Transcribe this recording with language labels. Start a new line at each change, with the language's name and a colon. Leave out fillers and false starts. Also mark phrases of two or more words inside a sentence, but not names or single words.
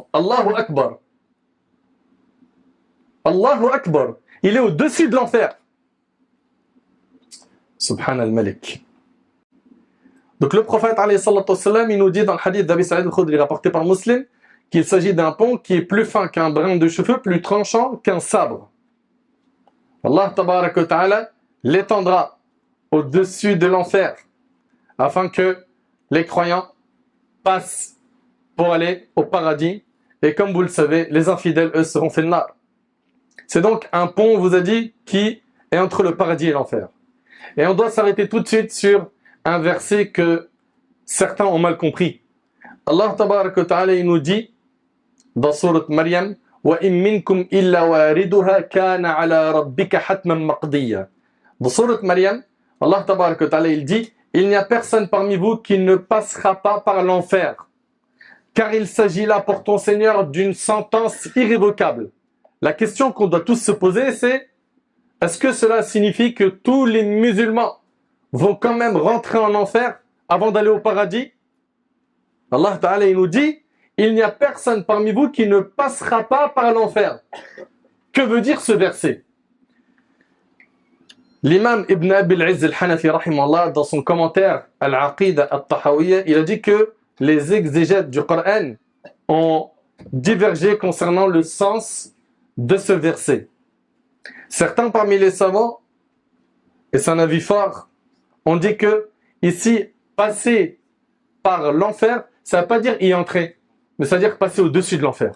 Arabic: الله أكبر. الله أكبر.
French: Il est au-dessus de l'enfer.
Arabic: سبحان الملك.
French: Donc le prophète
Arabic: عليه الصلاة والسلام,
French: il nous dit dans le hadith d'Abi Sa'id al-Khudri rapporté par Muslim qu'il s'agit d'un pont qui est plus fin qu'un brin de cheveux, plus tranchant qu'un sabre.
Arabic: الله تبارك وتعالى
French: l'étendra au-dessus de l'enfer afin que les croyants passent pour aller au paradis. Et comme vous le savez, les infidèles, eux, seront fait nar. C'est donc un pont, on vous a dit, qui est entre le paradis et l'enfer. Et on doit s'arrêter tout de suite sur un verset que certains ont mal compris.
Arabic: الله تبارك وتعالى,
French: il nous dit dans sourate Maryam,
Arabic: وَإِن مِّنكُمْ إِلَّا وَارِدُهَا كَانَ عَلَى رَبِّكَ حَتْمًا مَقْضِيًّا.
French: Dans sourate Maryam,
Arabic: الله تبارك وتعالى,
French: il dit, il n'y a personne parmi vous qui ne passera pas par l'enfer, car il s'agit là pour ton Seigneur d'une sentence irrévocable. La question qu'on doit tous se poser, c'est est-ce que cela signifie que tous les musulmans vont quand même rentrer en enfer avant d'aller au paradis?
Arabic: الله تعالى,
French: il nous dit, il n'y a personne parmi vous qui ne passera pas par l'enfer. Que veut dire ce verset? L'imam Ibn Abi al-Izz al-Hanafi, rahimahullah, dans son commentaire Al-Aqida al-Tahawiyya, il a dit que les exégètes du Coran ont divergé concernant le sens de ce verset. Certains parmi les savants, et c'est un avis fort, ont dit que ici, passer par l'enfer, ça ne veut pas dire y entrer, mais ça veut dire passer au-dessus de l'enfer.